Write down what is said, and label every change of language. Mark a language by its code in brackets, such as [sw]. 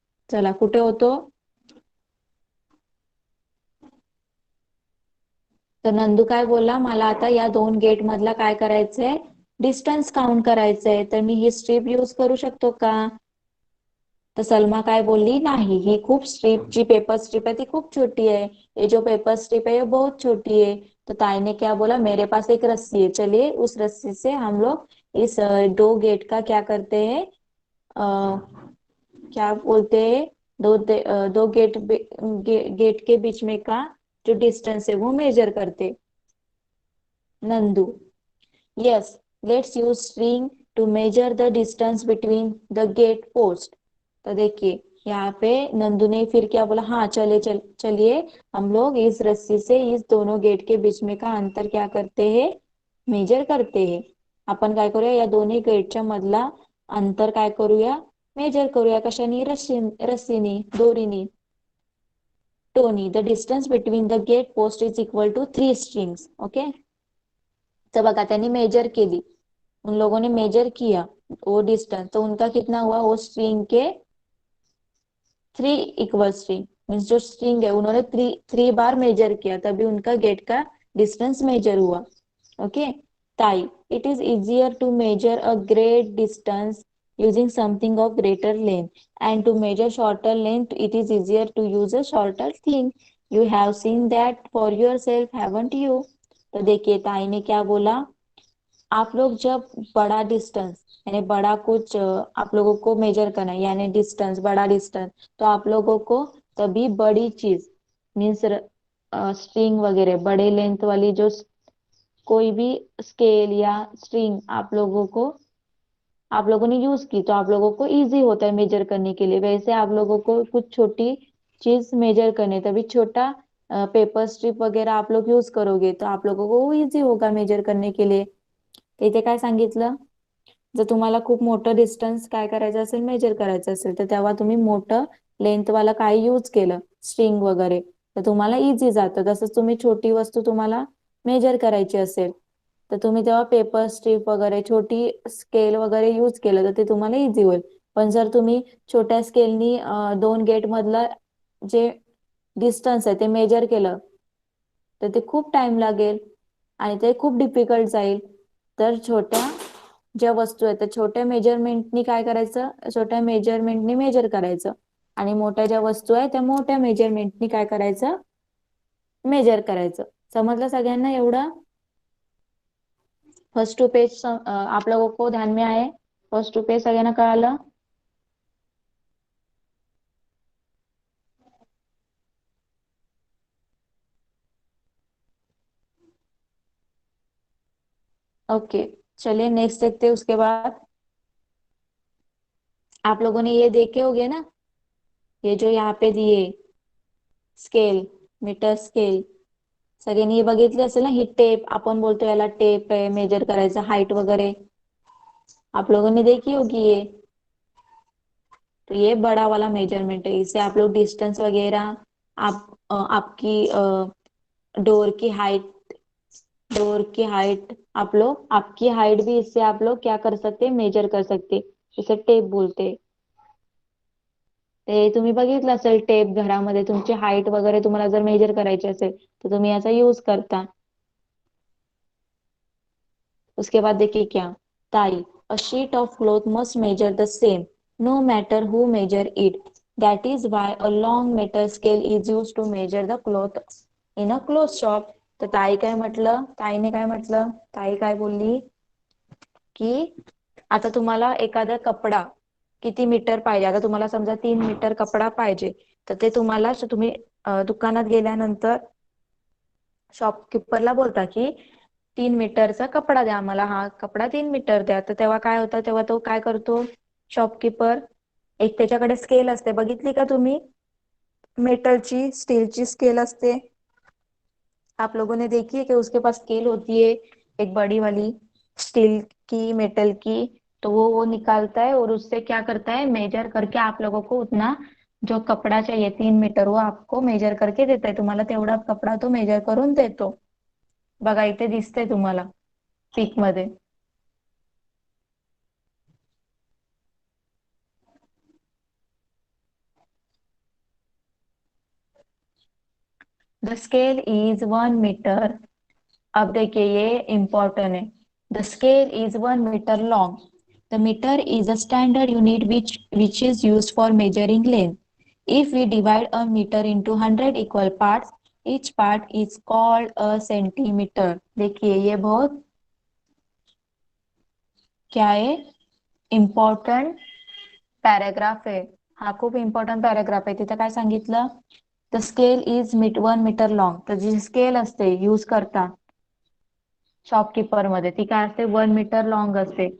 [mr] चला, कुठे होतो? तर नंदू काय बोलला, मला आता या दोन गेट मधला काय करायचंय, डिस्टन्स काउंट करायचंय. तर मी ही स्ट्रीप यूज करू शकतो का? तर सलमा काय बोलली, नहीं, ही खूप स्ट्रिप जी पेपर स्ट्रिप है ती खूप छोटी है, [hi] ये जो पेपर स्ट्रिप है ये बहुत छोटी है। तो ताई ने क्या बोला, मेरे पास एक रस्सी है, चलिए उस रस्सी से हम लोग इस दो गेट का क्या करते हैं, क्या बोलते हैं, दो गेट के बीच में का जो डिस्टेंस है वो मेजर करते। [en] Nandu, yes, let's use string to measure the distance between the gate post. [hi] तो देखिए यहाँ पे नंदू ने फिर क्या बोला, हाँ चलिए हम लोग इस रस्सी से इस दोनों गेट के बीच में का अंतर क्या करते हैं, मेजर करते हैं। [mr] आपण काय करूया, या दोन्ही गेटच्या मधला अंतर काय करूया, मेजर करूया. कशाने? रस्सीनी, दोरीनी, Tony. [en] The distance between the gate post is equal to 3 strings. Okay. [mr] तो बघा त्यांनी मेजर केली, [hi] उन लोगों ने मेजर किया वो डिस्टेंस, तो उनका कितना हुआ, वो स्ट्रिंग के 3 इक्वल स्ट्रिंग, मीन्स जो स्ट्रिंग है उन्होंने थ्री थ्री बार मेजर किया, तभी उनका गेट का डिस्टेंस मेजर हुआ। ओके। [en] Tai, it is easier to measure a great distance using something of greater length, and to measure shorter length it is easier to use a shorter thing. You have seen that for yourself, haven't you? [hi] तो देखिए ताई ने क्या बोला, आप लोग जब बड़ा डिस्टेंस, यानी बड़ा कुछ आप लोगों को मेजर करना है, यानी डिस्टेंस, बड़ा डिस्टेंस, तो आप लोगों को तभी बड़ी चीज, मीन्स स्ट्रिंग वगैरह बड़े लेंथ वाली जो कोई भी स्केल या स्ट्रिंग आप लोगों ने यूज की, तो आप लोगों को इजी होता है मेजर करने के लिए। वैसे आप लोगों को कुछ छोटी चीज मेजर करने, तभी छोटा पेपर स्ट्रिप वगैरह आप लोग यूज करोगे, तो आप लोगों को इजी होगा मेजर करने के लिए। [mr] इथे काय सांगितलं, जर तुम्हाला खूप मोठं डिस्टन्स काय करायचं असेल, मेजर करायचं असेल, तर तेव्हा तुम्ही मोठं लेंथ वाला काय यूज केलं, स्ट्रिंग वगैरे, तर तुम्हाला इझी जातं। तसंच तुम्ही छोटी वस्तू तुम्हाला मेजर करायची असेल, तर तुम्ही तेव्हा पेपर स्ट्रिप वगैरे छोटी स्केल वगैरे यूज केलं तर ते तुम्हाला इझी होईल। पण जर तुम्ही छोट्या स्केलनी दोन गेट मधलं जे डिस्टन्स आहे ते मेजर केलं, तर ते खूप टाइम लागेल आणि ते खूप डिफिकल्ट जाईल। तर छोट्या ज्या वस्तू आहेत त्या छोट्या मेजरमेंटनी काय करायचं, छोट्या मेजरमेंटनी मेजर करायचं, आणि मोठ्या ज्या वस्तू आहेत त्या मोठ्या मेजरमेंटनी काय करायचं, मेजर करायचं। समजलं सगळ्यांना एवढं? [hi] फर्स्ट टू पेज आप लोगों को ध्यान में आए? [mr] फर्स्ट टू पेज सगळ्यांना कळालं? [hi] ओके, चलिए नेक्स्ट देखते हैं। उसके बाद आप लोगों ने ये देखे होंगे ना, ये जो यहाँ पे दिए स्केल, मीटर स्केल, [mr] सगळ्यांनी हे बघितले असेल ना, ही टेप आपण बोलतो याला टेप आहे, मेजर करायचं हाइट वगैरह, [hi] आप लोगों ने देखी होगी ये। तो ये बड़ा वाला मेजरमेंट है, इससे आप लोग डिस्टेंस वगैरह, आपकी डोर की हाइट, आप लोग आपकी हाइट भी इससे आप लोग क्या कर सकते, मेजर कर सकते, इसे टेप बोलते। [mr] ते तुम्ही बघितलं असेल, टेप घरामध्ये तुमची हाइट वगैरे तुम्हाला जर मेजर करायची असेल तर तुम्ही याचा यूज करता। [hi] उसके बाद देखिए क्या, [en] Tai, a sheet of cloth must measure the same no matter who measure it, that is why a long metal scale is use to measure the cloth in a cloth shop. [mr] तर ताई काय म्हटलं, ताईने काय म्हटलं, ताई काय बोलली की आता तुम्हाला एखादा कपडा किती मीटर पाहिजे, आता तुम्हाला समजा 3 मीटर कपडा पाहिजे, तर ते तुम्हाला तुम्ही दुकानात गेल्यानंतर शॉपकीपरला बोलता की 3 मीटरचा कपडा द्या आम्हाला, हा कपडा 3 मीटर द्या. तर तेव्हा काय होतं, तेव्हा तो काय करतो शॉपकीपर, एक त्याच्याकडे स्केल असते, बघितली का तुम्ही, मेटलची स्टीलची स्केल असते. [hi] आप लोगों ने देखी है कि उसके पास स्केल होती है एक बड़ी वाली, स्टील की, मेटल की. तो वो निकालता है और उससे क्या करता है, मेजर करके आप लोगों को उतना जो कपडा चाहिए 3 मीटर, वो आपको मेजर करके [mr] देत आहे, तुम्हाला तेवढा कपडा तो मेजर करून देतो. बघा इथे दिसतंय तुम्हाला पिक मध्ये. [en] The scale is 1 metre. [hi] अब देखिए ये इंपॉर्टेंट है. [en] The scale is 1 metre long. The metre is a standard unit which is used for measuring length. If we divide a meter into 100 equal parts, each part is called a centimeter. [hi] देखिए ये बहुत क्या है, [mr] important paragraph आहे. हा खूप important paragraph आहे. तिथे काय सांगितलं, [en] The scale is 1 metre long. [mr] तर जी स्केल असते यूज करता शॉपकीपर मध्ये, ती काय असते, 1 मीटर लॉंग असते.